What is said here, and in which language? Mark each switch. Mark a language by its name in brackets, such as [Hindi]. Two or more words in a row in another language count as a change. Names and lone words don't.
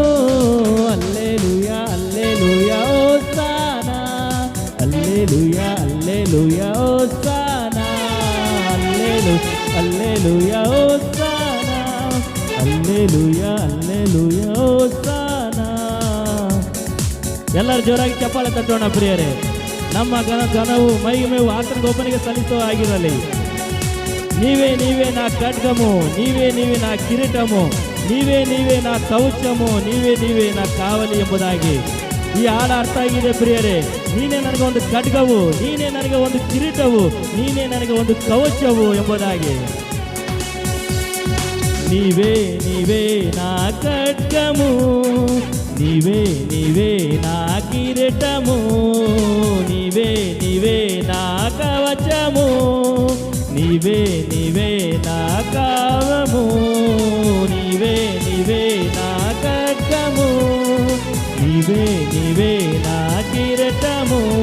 [Telugu] హల్లెలూయా హల్లెలూయా హోసానా, హల్లెలూయా హల్లెలూయా హోసానా, హల్లెలూయా హోసానా, హల్లెలూయా హల్లెలూయా హోసానా. [Kannada] ಎಲ್ಲರೂ ಜೋರಾಗಿ ಚಪ್ಪಾಳೆ ತಟ್ಟೋಣ ಪ್ರಿಯರೇ. ನಮ್ಮ ಘನವು ಮಹಿಮೆಯು ಆತನಿಗೆ ಒಬ್ಬನಿಗೆ ಸಲ್ಲಿಸೋ ಆಗಿರಲಿ. [Telugu] నీవే నీవే నా ఖడ్గము, నీవే నీవే నా కిరీటము, నీవే నీవే నా కవచము, నీవే నీవే నా కావలి [Kannada] ಎಂಬುದಾಗಿ ಈ ಹಾಡು ಅರ್ಥ ಆಗಿದೆ ಪ್ರಿಯರೇ. ನೀನೇ ನನಗೆ ಒಂದು ಖಡ್ಗವು, ನೀನೇ ನನಗೆ ಒಂದು ಕಿರೀಟವು, ನೀನೇ ನನಗೆ ಒಂದು ಕವಚವು ಎಂಬುದಾಗಿ. [Telugu] నీవే నీవే నా ఖడ్గము, నీవే నీవే నా కిరీటము, నీవే నీవే నా కవచము, నీవే నీవే నా కావము, నీవే నీవే నా ఖడ్గము, నీవే నీవే నా కిరీటము,